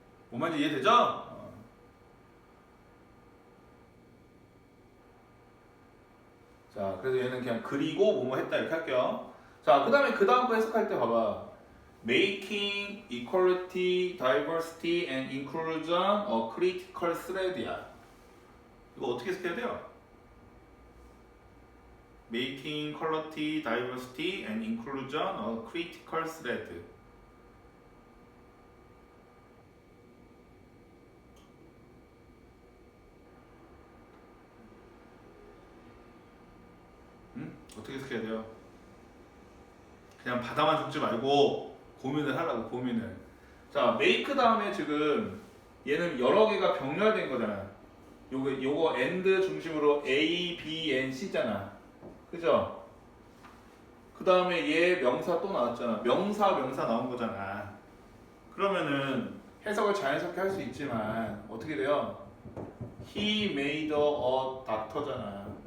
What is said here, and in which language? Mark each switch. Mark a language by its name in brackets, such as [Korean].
[Korean] 뭔 말인지 이해되죠? 자, 그래서 얘는 그냥 그리고 뭐뭐 했다 이렇게 할게요. 자, 그 다음에 그 다음 거 해석할 때 봐봐. [English] Making equality, diversity, and inclusion a critical thread [Korean] 이야. 이거 어떻게 해석해야 돼요? [English] Making equality, diversity, and inclusion a critical thread. [Korean] 어떻게 해석해야 돼요? 그냥 받아만 적지 말고 고민을 하라고, 고민을. 자, make 다음에 지금 얘는 여러 개가 병렬된 거잖아. 요거 and 중심으로 A, B, N, C잖아. 그죠? 그 다음에 얘 명사 또 나왔잖아. 명사 나온 거잖아. 그러면은 해석을 자연스럽게 할 수 있지만 어떻게 돼요? [English] He made a doctor [Korean] 잖아.